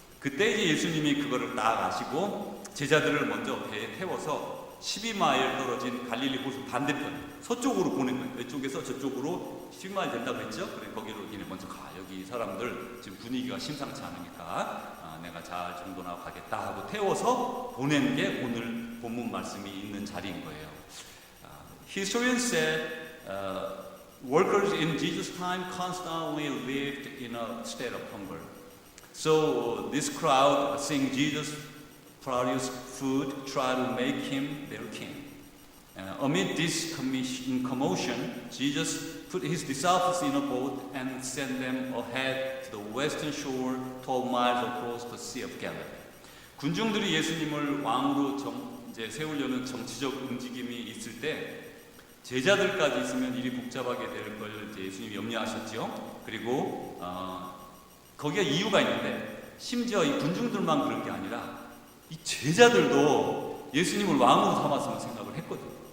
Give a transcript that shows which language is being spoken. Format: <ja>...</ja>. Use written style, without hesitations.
<ko>그때 이제 예수님이 그거를 딱 아시고 제자들을 먼저 배에 태워서 12마일 떨어진 갈릴리 호수 반대편 서쪽으로 보낸 거예요. 왼쪽에서 저쪽으로 12마일 된다고 했죠. 그래 거기로 니네 먼저 가. 여기 사람들 지금 분위기가 심상치 않으니까 내가 잘 정도나 가겠다 하고 태워서 보낸 게 오늘 본문 말씀이 있는 자리인 거예요.</ko> <en>Historians said workers in Jesus' time constantly lived in a state of hunger. So this crowd, seeing Jesus produce food, try to make him their king. Amid this commotion, Jesus put his disciples in a boat and sent them ahead to the western shore 12 miles across the Sea of Galilee.</en> <ko>군중들이 예수님을 왕으로 이제 세우려는 정치적 움직임이 있을 때 제자들까지 있으면 일이 복잡하게 될 걸 예수님이 염려하셨죠. 그리고 거기에 이유가 있는데 심지어 이 군중들만 그런 게 아니라 이 제자들도 예수님을 왕으로 삼았으면 생각을 했거든요.</ko>